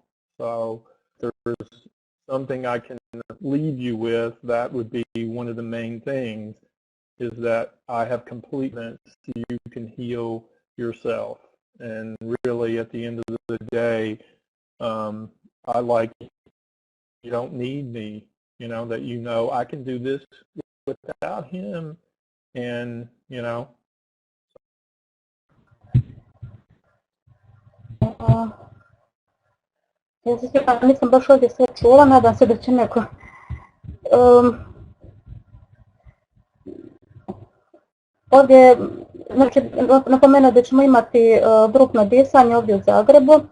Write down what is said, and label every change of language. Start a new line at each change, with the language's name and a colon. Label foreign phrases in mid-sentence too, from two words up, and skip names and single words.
English: So if there's something I can leave you with, that would be one of the main things, is that I have complete confidence you can heal yourself. And really, at the end of the day, I like, you you don't need me, that I can do this without him, and
Croatian: Ja se sjećam, nisam baš ovdje sve čula, nadam se da će neko. Ovdje, znači, napomenuo da ćemo imati grupno disanje ovdje u Zagrebu.